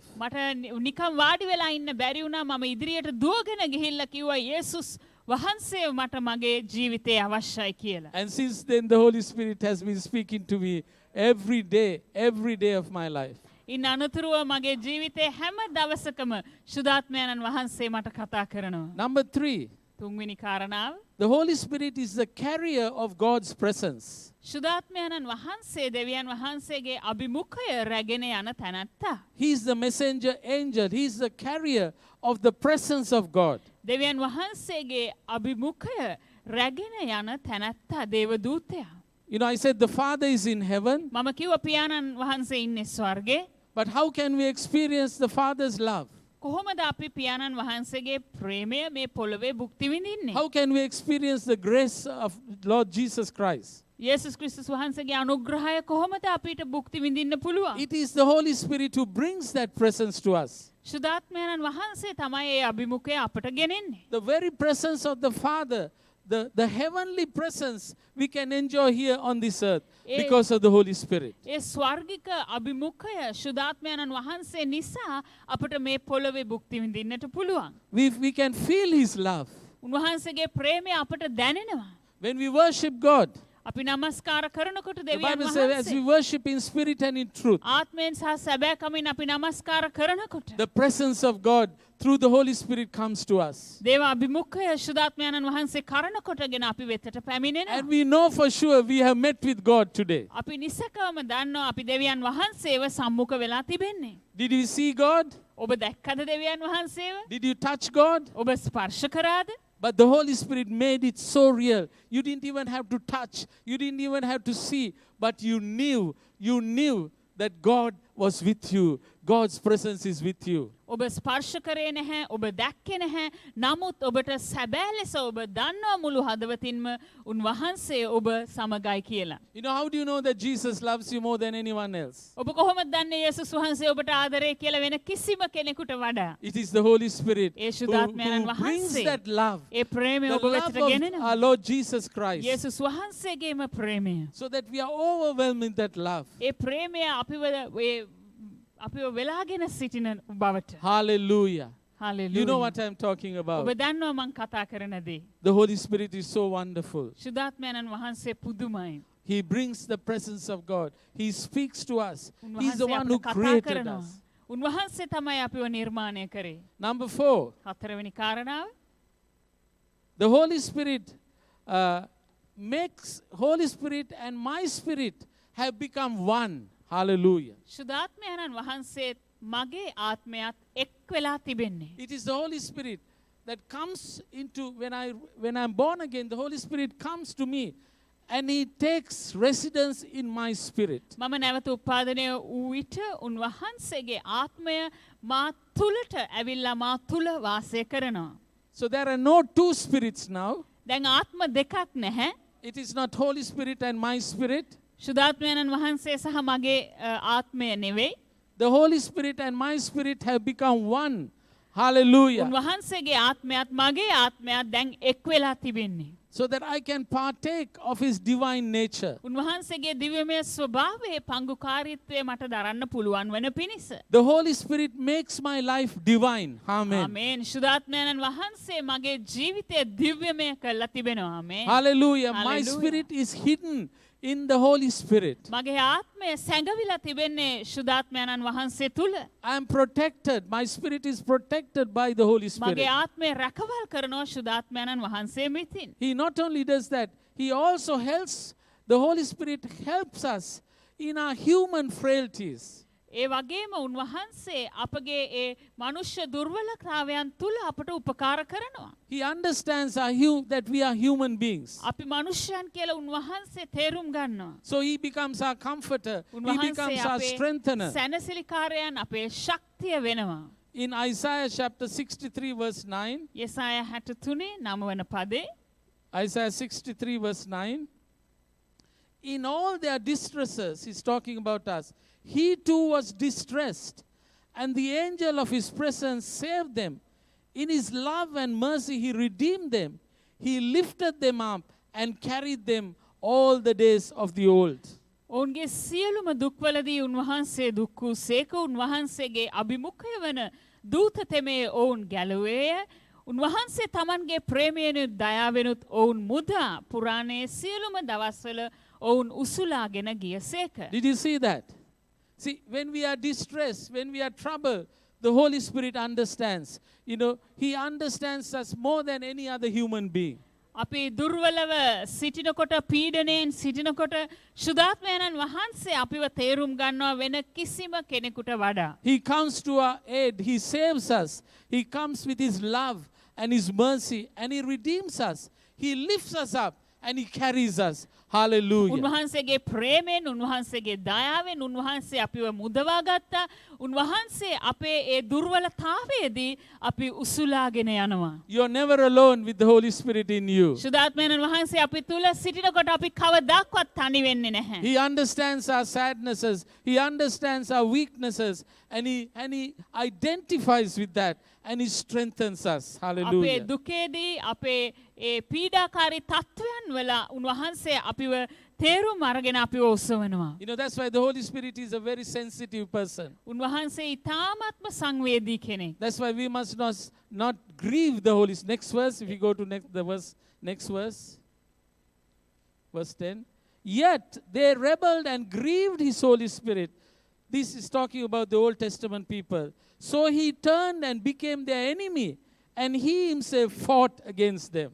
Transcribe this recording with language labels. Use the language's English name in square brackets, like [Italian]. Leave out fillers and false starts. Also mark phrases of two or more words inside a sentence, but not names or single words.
[Sinhala] මට නිකම් වාඩි වෙලා ඉන්න බැරි වුණා. මම ඉදිරියට දුවගෙන ගිහිල්ලා කිව්වා යේසුස් වහන්සේ මට මගේ ජීවිතේ අවශ්‍යයි කියලා. [English] And since then, the Holy Spirit has been speaking to me every day of my life. [Sinhala] ඉන් අනතුරුව මගේ ජීවිතේ හැම දවසකම ශුද්ධාත්මයන්න් වහන්සේ මට කතා කරනවා. [English] Number 3, [Sinhala] තුන්වෙනි කාරණාව [English] the Holy Spirit is the carrier of God's presence. [Sinhala] ශුද්ධාත්මයන්න් වහන්සේ දෙවියන් වහන්සේගේ අභිමුඛය රැගෙන යන තැනැත්තා. [English] He is the messenger angel. He is the carrier of the presence of God. [Sinhala] දෙවියන් වහන්සේගේ අභිමුඛය රැගෙන යන තැනැත්තා දේවදූතයා. [English] I said the Father is in heaven, [Sinhala] මම කිව්වා පියාණන් වහන්සේ ඉන්නේ ස්වර්ගේ. [English] but how can we experience the Father's love? [Sinhala] කොහොමද අපි පියාණන් වහන්සේගේ ප්‍රේමය මේ පොළවේ භුක්ති විඳින්නේ? [English] How can we experience the grace of Lord Jesus Christ? [Sinhala] යේසුස් ක්‍රිස්තුස් වහන්සේගේ අනුග්‍රහය කොහොමද අපිට භුක්ති විඳින්න පුළුවන්? [English] It is the Holy Spirit who brings that presence to us. [Sinhala] ශුද්ධාත්මයන්න් වහන්සේ තමයි ඒ අභිමුඛය අපට ගෙනෙන්නේ. [English] The very presence of the Father, the heavenly presence we can enjoy here on this earth because of the Holy Spirit. [Sinhala] ඒ ස්වර්ගික අභිමුඛය ශුද්ධාත්මයන්න් වහන්සේ නිසා අපට මේ පොළවේ භුක්ති විඳින්නට පුළුවන්. [English] We can feel His love. [Sinhala] උන්වහන්සේගේ ප්‍රේමය අපට දැනෙනවා. [English] When we worship God, [Sinhala] අපි නමස්කාර කරනකොට [English] the [Sinhala] දෙවියන් [English] Bible says as we [Sinhala] වහන්සේ [English] worship in spirit and in truth, [Sinhala] ආත්මයෙන් සහ සැබෑකමින් අපි නමස්කාර කරනකොට [English] the presence of God through the Holy Spirit comes to us. [Sinhala] දේව අභිමුඛය ශුද්ධාත්මයන්න් වහන්සේ කරනකොටගෙන අපි වෙතට පැමිණෙනවා. [English] And we know for sure we have met with God today. [Sinhala] අපි නිසකවම දන්නවා අපි දෙවියන් වහන්සේව සම්මුඛ වෙලා තිබෙන්නේ. [English] Did you see God? [Sinhala] ඔබ දැක්කද දෙවියන් වහන්සේව? [English] Did you touch God? [Sinhala] ඔබ ස්පර්ශ කරාද? [English] But the Holy Spirit made it so real. You didn't even have to touch. You didn't even have to see. But you knew that God was with you. God's presence is with you. [Sinhala] ඔබ ස්පර්ශ කරේ නැහැ, ඔබ දැක්කේ නැහැ. නමුත් ඔබට සැබෑ ලෙස ඔබ දන්නවා මුළු හදවතින්ම උන්වහන්සේ ඔබ සමගයි කියලා. [English] How do you know that Jesus loves you more than anyone else? [Sinhala] ඔබ කොහොමද දන්නේ යේසුස් වහන්සේ ඔබට ආදරය කියලා වෙන කිසිම කෙනෙකුට වඩා? [English] It is the Holy Spirit [Sinhala] ඒ [English] who [Sinhala] ශුද්ධාත්මයන්න් [English] brings [Sinhala] වහන්සේ [English] that love. [Sinhala] ඒ ප්‍රේමය [English] The [Sinhala] ඔබ [English] love [Sinhala] වෙතට [English] of [Sinhala] ගෙනෙනවා. [English] our Lord Jesus Christ. [Sinhala] යේසුස් වහන්සේගේම ප්‍රේමය. [English] So that we are overwhelmed in that love. [Sinhala] ඒ ප්‍රේමය අපිව වෙලාගෙන සිටින බවට. [English] Hallelujah. Hallelujah. You know what I'm talking [Sinhala] ඔබ [English] about. [Sinhala] දන්නවා මං කතා කරන දේ. [English] The Holy Spirit is so wonderful. [Sinhala] ශුද්ධාත්මයන්න් වහන්සේ පුදුමයි. [English] He brings the presence of God. He speaks to us. He's [Sinhala] උන්වහන්සේ [English] the one who [Sinhala] අපිට කතා [English] created [Sinhala] කරනවා. [English] us. [Sinhala] උන්වහන්සේ තමයි අපිව නිර්මාණය කරේ. [English] Number 4, [Sinhala] හතරවෙනි කාරණාව [English] the Holy Spirit makes Holy Spirit and my spirit have become one. Hallelujah. [Sinhala] ශුද්ධාත්මයන්න් වහන්සේත් මගේ ආත්මයත් එක් වෙලා තිබෙන්නේ. [English] It is the Holy Spirit that comes into, when I'm born again, the Holy Spirit comes to me and He takes residence in my spirit. [Sinhala] මම නැවත උපාදනය වූ විට උන්වහන්සේගේ ආත්මය මා තුලට ඇවිල්ලා මා තුල වාසය කරනවා. [English] So there are no two spirits now. [Sinhala] දැන් ආත්ම දෙකක් නැහැ. [English] It is not Holy Spirit and my spirit. [Sinhala] ශුද්ධාත්මයන්න් වහන්සේ සහ මගේ ආත්මය නෙවෙයි. [English] The Holy Spirit and my spirit have become one. Hallelujah. [Sinhala] උන්වහන්සේගේ ආත්මයත් මගේ ආත්මයත් දැන් එක් වෙලා තිබෙන්නේ. [English] So that I can partake of his divine nature. [Sinhala] උන්වහන්සේගේ දිව්‍යමය ස්වභාවයේ පංගුකාරීත්වය මට දරන්න පුළුවන් වන පිණිස. [English] The Holy Spirit makes my life divine. Amen. [Sinhala] ආමේන්. ශුද්ධාත්මයන්න් වහන්සේ මගේ ජීවිතය දිව්‍යමය කරලා තිබෙනවා. ආමේන්. [English] Hallelujah. My Hallelujah. spirit is hidden in the Holy Spirit. [Sinhala] මගේ ආත්මය සැඟවිලා තිබෙන්නේ ශුද්ධාත්මයන්න් වහන්සේ තුල. [English] I am protected. My spirit is protected by the Holy Spirit. [Sinhala] මගේ ආත්මය රැකවල් කරනවා ශුද්ධාත්මයන්න් වහන්සේ මිතින්. [English] He not only does that, he also helps, the Holy Spirit helps us in our human frailties. [Sinhala] ඒ වගේම උන්වහන්සේ අපගේ ඒ මනුෂ්‍ය දුර්වලතාවයන් තුල අපට උපකාර කරනවා. [English] He understands that we are human beings. [Sinhala] අපි මනුෂ්‍යයන් කියලා උන්වහන්සේ තේරුම් ගන්නවා. [English] So he becomes our comforter. He [Sinhala] උන්වහන්සේ [English] becomes our [Sinhala] අපේ [English] strengthener. [Sinhala] සැනසිලිකාරයන් අපේ ශක්තිය වෙනවා. [English] In Isaiah chapter 63 verse 9, [Sinhala] යෙසායා 63 9 වන පදේ [English] Isaiah 63 verse 9, in all their distresses, he's talking about us, he too was distressed, and the angel of his presence saved them. In his love and mercy he redeemed them. He lifted them up and carried them all the days of the old. [Sinhala] ඔවුන්ගේ සියලුම දුක්වලදී උන්වහන්සේ දුක් වූ සේක උන්වහන්සේගේ අභිමුඛය වන දූත තෙමේ ඔවුන් ගැලුවේය. උන්වහන්සේ තමන්ගේ ප්‍රේමයෙනුත් දයාවෙනුත් ඔවුන් මුදා පුරාණයේ සියලුම දවස්වල ඔවුන් උසුලාගෙන ගියසේක. [English] Did you see that? See, when we are distressed, when we are troubled, the Holy Spirit understands. You know, he understands us more than any other human being. [Sinhala] අපි දුර්වලව සිටිනකොට පීඩණයෙන් සිටිනකොට ශුද්ධාත්මයන්න් වහන්සේ අපිව තේරුම් ගන්නවා වෙන කිසිම කෙනෙකුට වඩා. [English] He comes to our aid. He saves us. He comes with his love and his mercy, and he redeems us. He lifts us up and he carries us. Hallelujah. [Sinhala] උන්වහන්සේගේ ප්‍රේමයෙන් උන්වහන්සේගේ දයාවෙන් උන්වහන්සේ අපිව මුදවා ගත්තා. උන්වහන්සේ අපේ ඒ දුර්වලතාවයේදී අපි උසුලාගෙන යනවා. [English] You're never alone with the Holy Spirit in you. [Sinhala] ශුද්ධාත්මයන්න් වහන්සේ අපි තුල සිටිනකොට අපි කවදාවත් තනි වෙන්නේ නැහැ. [English] He understands our sadnesses. He understands our weaknesses. And he identifies with that. And he strengthens us. [Sinhala] අපේ [English] Hallelujah. [Sinhala] දුකේදී අපේ ඒ පීඩාකාරී තත්වයන් වල උන්වහන්සේ අපිව තේරුම් අරගෙන අපිව ඔසවනවා. [English] You know, that's why the Holy Spirit is a very sensitive person. [Sinhala] උන්වහන්සේ ඊ타ත්ම සංවේදී කෙනෙක්. [English] That's why we must not grieve the Holy Spirit. Next verse, if you go to next verse, verse 10. Yet they rebelled and grieved his Holy Spirit. This is talking about the Old Testament people. So he turned and became their enemy, and he himself fought against them.